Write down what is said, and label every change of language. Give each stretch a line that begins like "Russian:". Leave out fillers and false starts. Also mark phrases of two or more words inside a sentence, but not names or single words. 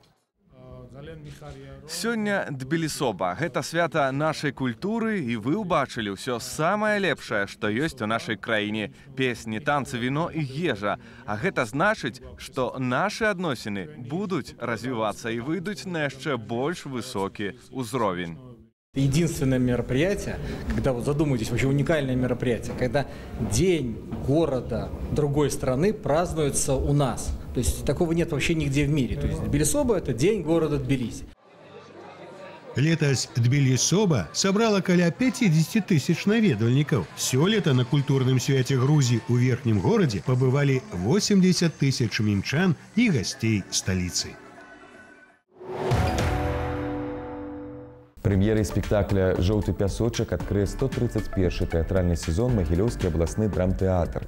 Belarusian: Сёння Тбілі-Соба – гэта свята нашай культуры, і вы ўбачылі ўсё самае лепшае, што ёсць у нашай краіне. Песні, танцы, віно і ежа. А гэта значыць, што нашы адносіны будуць развівацца і выйдуць на яшчэ больш высокі ўзровень.
Russian: Единственное мероприятие, когда вот задумайтесь, вообще уникальное мероприятие, когда День города другой страны празднуется у нас. То есть такого нет вообще нигде в мире. То есть Тбілі-Соба – это День города Тбілісі.
Belarusian: Летась Тбілі-Соба сабрала каля 50 тысяч наведвальнікаў. Сёлета на культурным свяце Грузіі ў верхнім горадзе пабывалі 80 тысяч мінчан і гасцей сталіцы. Прэм'ерай спектакля «Жоўты пясочак» адкрые 131-й тэатральны сезон Магілёўскі абласны драмтэатр.